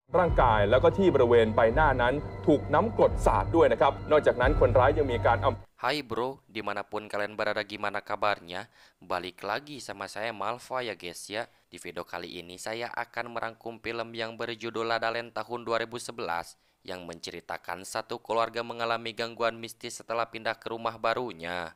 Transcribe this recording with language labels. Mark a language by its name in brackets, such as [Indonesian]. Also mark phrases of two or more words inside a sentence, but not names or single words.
[Thai] ร่างกายแล้วก็ที่บริเวณใบหน้านั้นถูกน้ำกรดสาดด้วยนะครับนอกจากนั้นคนร้ายยังมีการเอา [Indonesian] Hai bro, dimanapun kalian berada gimana kabarnya? Balik lagi sama saya Malva ya guys ya. Di video kali ini saya akan merangkum film yang berjudul La La Land tahun 2011 yang menceritakan satu keluarga mengalami gangguan mistis setelah pindah ke rumah barunya.